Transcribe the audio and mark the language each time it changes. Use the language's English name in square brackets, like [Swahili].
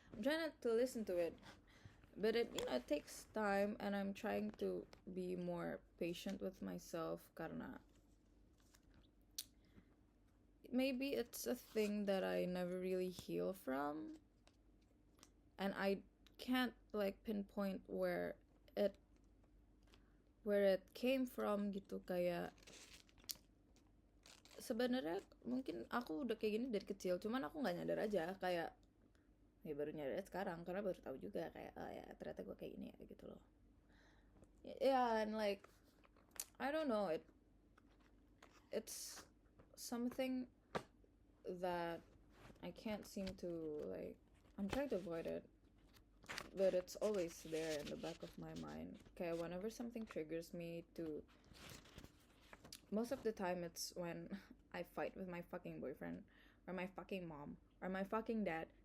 [English] I'm trying not to listen to it, but it takes time, and I'm trying to be more patient with myself karena maybe it's a thing that I never really heal from, and I can't like pinpoint it where it came from gitu. [Indonesian] Kayak sebenarnya mungkin aku udah kayak gini dari kecil, cuman aku nggak nyadar aja. Kayak ya baru nyadar sekarang karena baru tahu juga kayak oh ya ternyata gue kayak gini ya gitu loh. [English] Yeah, and like I don't know, it's something that I can't seem to like. I'm trying to avoid it, but it's always there in the back of my mind. Okay, whenever something triggers me to, most of the time it's when I fight with my fucking boyfriend or my fucking mom or my fucking dad.